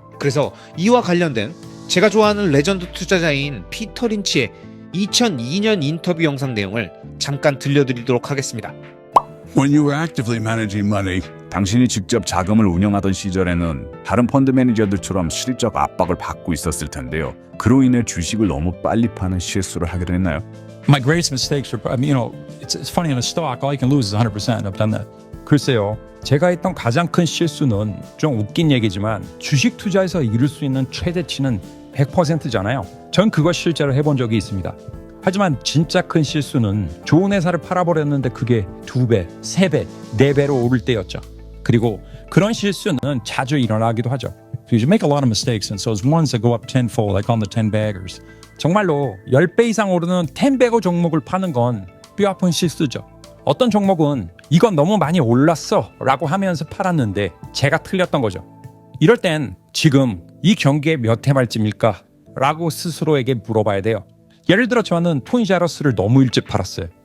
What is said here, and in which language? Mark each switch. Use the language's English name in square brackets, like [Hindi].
[Korean] 그래서 이와 관련된 제가 좋아하는 레전드 투자자인 피터 린치의 2002년 인터뷰 영상 내용을 잠깐 들려드리도록 하겠습니다. [English] When you were actively managing money, [Korean] 당신이 직접 자금을 운영하던 시절에는 다른 펀드 매니저들처럼 실적 압박을 받고 있었을 텐데요. 그로 인해 주식을 너무 빨리 파는 실수를 하게 됐나요? [English] My greatest mistakes are, it's funny in a stock, all you can lose is 100%. I've done that. [Korean] 글쎄요. 제가 했던 가장 큰 실수는 좀 웃긴 얘기지만 주식 투자에서 이룰 수 있는 최대치는 100%잖아요. 전 그거 실제로 해본 적이 있습니다. 하지만 진짜 큰 실수는 좋은 회사를 팔아버렸는데 그게 2배, 3배, 4배로 오를 때였죠. 그리고 그런 실수는 자주 일어나기도 하죠. [English] So you make a lot of mistakes and so those ones that go up tenfold like on the 10 baggers. [Korean] 정말로 10배 이상 오르는 10배거 종목을 파는 건 뼈아픈 실수죠. 어떤 종목은 이건 너무 많이 올랐어 라고 하면서 팔았는데 제가 틀렸던 거죠. 이럴 땐 지금 이 경기에 몇 해 말쯤일까? 라고 스스로에게 물어봐야 돼요. 예를 들어 저는 토니자러스를 너무 일찍 팔았어요.